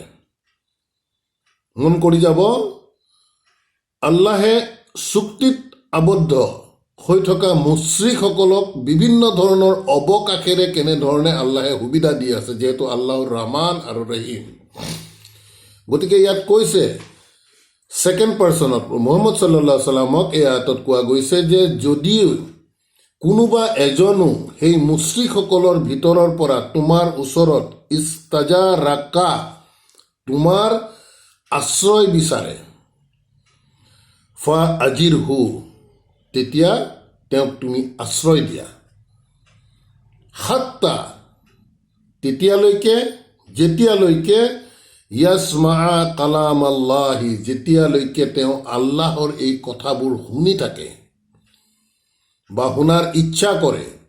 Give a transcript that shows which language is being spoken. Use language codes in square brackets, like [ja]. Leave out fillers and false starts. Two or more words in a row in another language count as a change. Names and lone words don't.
[as] মন কৰি যাব, আল্লাহে চুক্তিত আবদ্ধ হৈ থকা মুশ্ৰিকসকলক বিভিন্ন ধৰণৰ অৱকাশেৰে কেনেধৰণে আল্লাহে সুবিধা দি আছে, যিহেতু আল্লাহ ৰহমান আৰু ৰহিম। গতিকে ইয়াত কৈছে [en] second personত [as] মুহাম্মদ [ar] صلى الله عليه وسلم [as] এই আয়াতত কোৱা গৈছে যে যদিও কোনোবা এজনো সেই মুশ্ৰিকসকলৰ ভিতৰৰ পৰা তোমাৰ ওচৰত ইস্তাজাৰাকা, তোমাৰ আশ্ৰয় বিচাৰে, ফাআজিৰহু, তেতিয়া তেওঁক তুমি আশ্ৰয় দিয়া, হাত্তা, তেতিয়ালৈকে, যেতিয়ালৈকে [ar] يسمع كلام الله, [as] যেতিয়ালৈকে তেওঁ আল্লাহৰ এই কথাবোৰ শুনি থাকে বা শুনাৰ ইচ্ছা কৰে।